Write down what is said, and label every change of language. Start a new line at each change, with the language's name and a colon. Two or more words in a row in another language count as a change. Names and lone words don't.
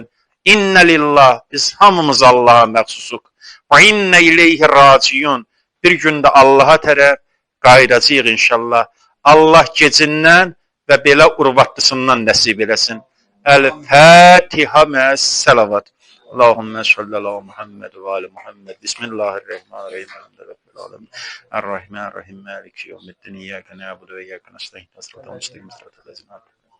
Arabic: إنا لله,
Azerbaijani: biz hamımız Allaha məxsusuq. Və
Arabic: إليه راجعون,
Azerbaijani: bir gündə Allaha tərəf qayıdacağıq inşallah. Allah gecindən və belə urvatlısından nəsib eləsin.
Arabic: الفاتحة مع الصلوات. اللهم صل على محمد وآل محمد. بسم الله الرحمن الرحيم. الحمد لله الرحمن الرحيم. مالك يوم الدين. إياك نعبد وإياك نستعين. الصراط المستقيم. صراط الذين